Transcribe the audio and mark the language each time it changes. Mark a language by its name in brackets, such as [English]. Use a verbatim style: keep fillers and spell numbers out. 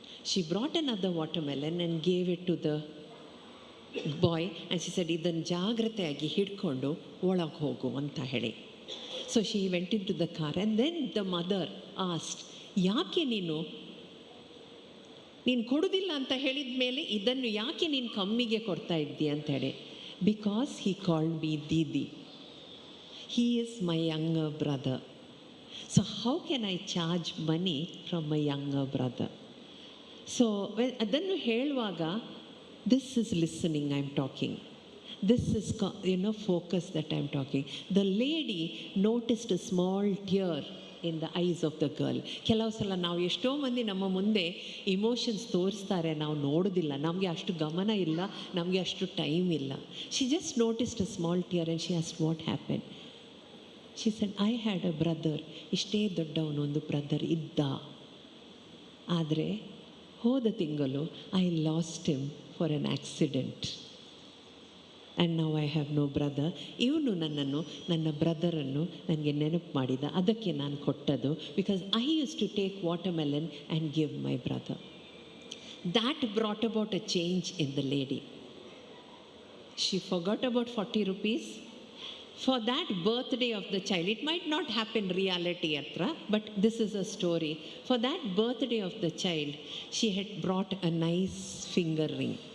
[English] she brought another watermelon and gave it to the boy and she said, [Kannada] ಇದನ್ನು ಜಾಗ್ರತೆಯಾಗಿ ಹಿಡ್ಕೊಂಡು ಒಳಗೆ ಹೋಗು ಅಂತ ಹೇಳಿ. [English] so she went into the car and then the mother asked, [Kannada] ಯಾಕೆ ನೀನು ನೀನು ಕೊಡೋದಿಲ್ಲ ಅಂತ ಹೇಳಿದ ಮೇಲೆ ಇದನ್ನು ಯಾಕೆ ನೀನು ಕಮ್ಮಿಗೆ ಕೊಡ್ತಾ ಇದ್ದೀಯ ಅಂತ ಹೇಳಿ. [English] Because he called me didi, he is my younger brother, so how can I charge money from my younger brother? So when [Kannada] adannu heluvaga, [English] this is listening I'm talking, this is co- you know focus that I'm talking. The lady noticed a small tear in the eyes of the girl. [Kannada] ಕೆಲವು ಸಲ ನಾವು ಎಷ್ಟೋ ಮಂದಿ ನಮ್ಮ ಮುಂದೆ emotions ತೋರಿಸ್ತಾರೆ, ನಾವು ನೋಡೋದಿಲ್ಲ, ನಮಗೆ ಅಷ್ಟು ಗಮನ ಇಲ್ಲ, ನಮಗೆ ಅಷ್ಟು ಟೈಮ್ ಇಲ್ಲ. [English] She just noticed a small tear and she asked what happen. ಶಿ ಸೆಡ್, I had a brother, [Kannada] ಇಷ್ಟೇ ದೊಡ್ಡವನೊಂದು ಬ್ರದರ್ ಇದ್ದ, ಆದರೆ ಹೋದ ತಿಂಗಳು [English] I lost him for an accident and now I have no brother. [Kannada] ಇವನು ನನ್ನನ್ನು ನನ್ನ ಬ್ರದರನ್ನು ನನಗೆ ನೆನಪು ಮಾಡಿದ, ಅದಕ್ಕೆ ನಾನು ಕೊಟ್ಟದ್ದು. [English] Because I use to take watermelon and give my brother. That brought about a change in the lady. She forgot about forty rupees for that birthday of the child. It might not happen reality atra, but this is a story. For that birthday of the child, she had brought a nice finger ring.